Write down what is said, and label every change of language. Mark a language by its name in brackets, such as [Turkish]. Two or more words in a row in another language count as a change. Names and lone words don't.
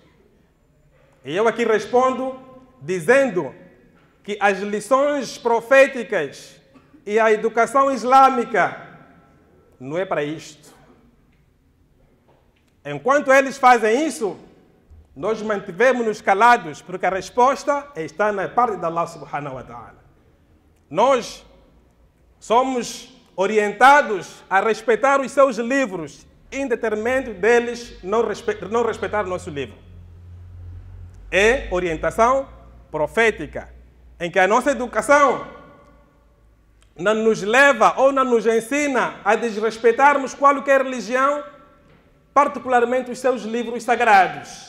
[Portuguese] E eu aqui respondo dizendo que as lições proféticas e a educação islâmica não é para isto. Enquanto eles fazem isso, nós mantivemos-nos calados, porque a resposta está na parte de [Arabic] الله سبحانه وتعالى. [Portuguese] Nós somos orientados a respeitar os seus livros, em detrimento deles não respeitar o nosso livro. É orientação profética, em que a nossa educação não nos leva ou não nos ensina a desrespeitarmos qualquer religião, particularmente os seus livros sagrados.